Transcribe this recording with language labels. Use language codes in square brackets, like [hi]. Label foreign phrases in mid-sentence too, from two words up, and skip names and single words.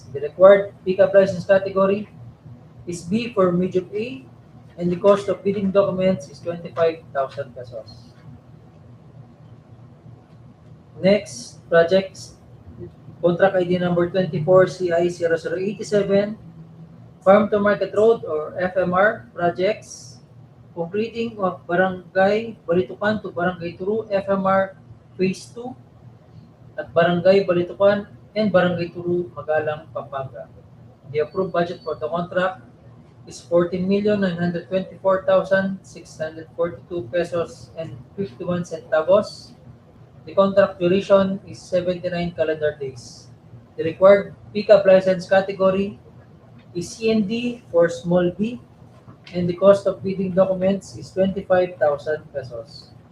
[en] The required pickup license category is B for medium A, and the cost of bidding documents is 25,000 pesos. Next project, contract ID number 24CI0087, Farm to Market Road or FMR projects, completing of Barangay Balitucan to Barangay Turu FMR Phase 2 at Barangay Balitucan and Barangay Turu, Magalang, Pampanga. The approved budget for the contract is 14,924,642 pesos and 51 centavos. The contract duration is 79 calendar days. The required pickup license category is CND for small b, and the cost of bidding documents is 25,000 pesos.